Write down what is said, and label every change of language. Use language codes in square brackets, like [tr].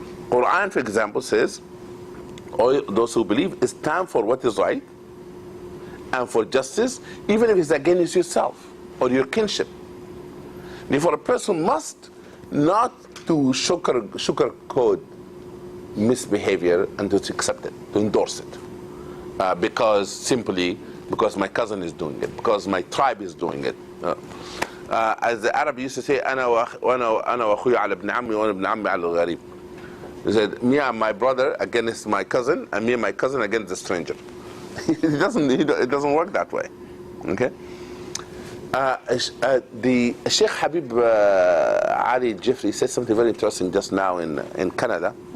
[en] Quran, for example, says, all those who believe, stand for what is right and for justice, even if it's against yourself or your kinship. Therefore, a person must not to sugarcoat misbehavior and to accept it, to endorse it, because my cousin is doing it, because my tribe is doing it. As the Arab used to say, [ar] أنا وأخوي على ابن عمي وأنا ابن عمي على الغريب. [en] He said, me and my brother against my cousin, and me and my cousin against the stranger. It doesn't work that way. Okay. The Sheikh Habib Ali Jeffrey said something very interesting just now in Canada.